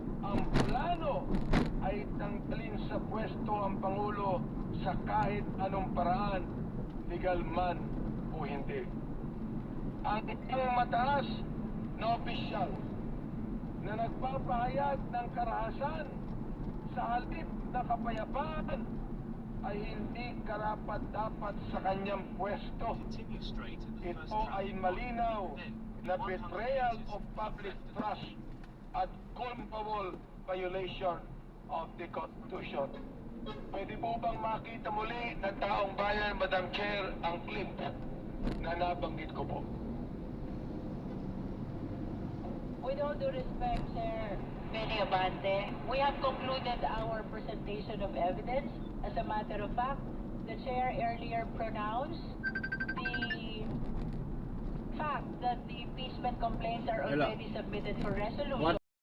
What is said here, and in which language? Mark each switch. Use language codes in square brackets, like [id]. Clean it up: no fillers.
[tl] Ang plano ay tanggalin sa pwesto ang Pangulo sa kahit anong paraan, legal man o hindi. Ang isang mataas na opisyal na nagpapahayag ng karahasan sa halip na kapayapaan ay hindi karapat-dapat sa kanyang pwesto. Ito ay malinaw na [en] betrayal of public trust [tl] at [en] culpable violation of the Constitution. [tl] Pwede po bang makita muli ng taong bayan, Madam Chair, ang clip na nabanggit ko po? [en] With all due respect, Sir Benny Abante, we have concluded our presentation of evidence. As a matter of fact, the Chair earlier pronounced the fact that the impeachment complaints are already submitted for resolution.